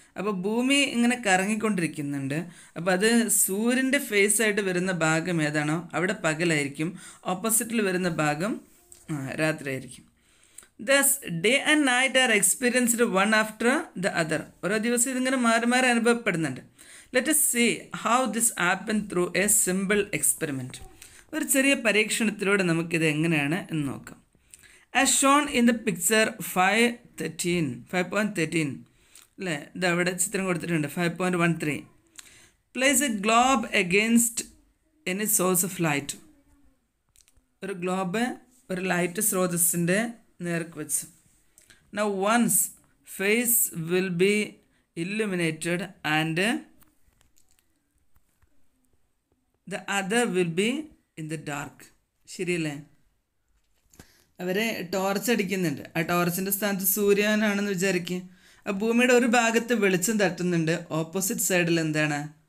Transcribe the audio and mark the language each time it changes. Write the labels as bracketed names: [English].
[Malayalam] അപ്പോൾ ഭൂമി ഇങ്ങനെ കറങ്ങിക്കൊണ്ടിരിക്കുന്നുണ്ട്. അപ്പോൾ അത് സൂര്യൻ്റെ ഫേസായിട്ട് വരുന്ന ഭാഗം ഏതാണോ അവിടെ പകലായിരിക്കും, ഓപ്പോസിറ്റിൽ വരുന്ന ഭാഗം രാത്രിയായിരിക്കും. [English] Thus day and night are experienced one after the other. [Malayalam] ഓരോ ദിവസം ഇതിങ്ങനെ മാറി മാറി അനുഭവപ്പെടുന്നുണ്ട്. [English] Let us see how this happened through a simple experiment. [Malayalam] ഒരു ചെറിയ പരീക്ഷണത്തിലൂടെ നമുക്കിത് എങ്ങനെയാണ് എന്ന് നോക്കാം. [English] As shown in the picture 5.13, അല്ലേ? [Malayalam] ഇത് അവിടെ ചിത്രം കൊടുത്തിട്ടുണ്ട്. [English] 5.13. Place a globe against any source of light. [Malayalam] ഒരു ഗ്ലോബ് ഒരു ലൈറ്റ് സ്രോതസ്സിൻ്റെ നേർക്ക് വെച്ച്. [English] Now one's face will be illuminated and the other will be in the dark. [Malayalam] ശരിയല്ലേ? അവരെ ടോർച്ച് അടിക്കുന്നുണ്ട്. ആ ടോർച്ചിൻ്റെ സ്ഥാനത്ത് സൂര്യനാണെന്ന് വിചാരിക്കുക. ആ ഭൂമിയുടെ ഒരു ഭാഗത്ത് വെളിച്ചം തട്ടുന്നുണ്ട്, ഓപ്പോസിറ്റ് സൈഡിൽ എന്താണ്?